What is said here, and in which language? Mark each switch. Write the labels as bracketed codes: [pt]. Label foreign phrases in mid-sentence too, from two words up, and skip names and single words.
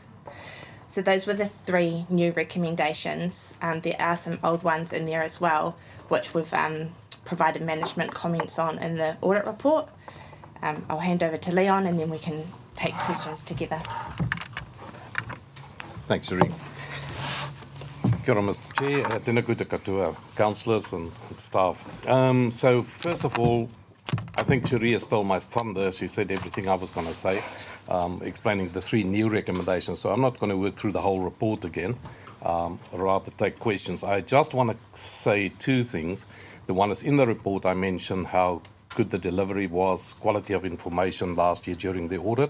[en] So those were the 3 new recommendations. There are some old ones in there as well, which we've provided management comments on in the audit report. I'll hand over to Leon and then we can take questions together. Thanks, [mi] Cherie. Kia ora, [en] Mr. Chair. [mi] Tēnā koutou katoa, [en] councillors and staff. So first of all, I think Cherie stole my thunder. She said everything I was going to say, explaining the 3 new recommendations. So I'm not going to work through the whole report again, rather take questions. I just want to say 2 things. The one is in the report I mentioned how good the delivery was, quality of information last year during the audit.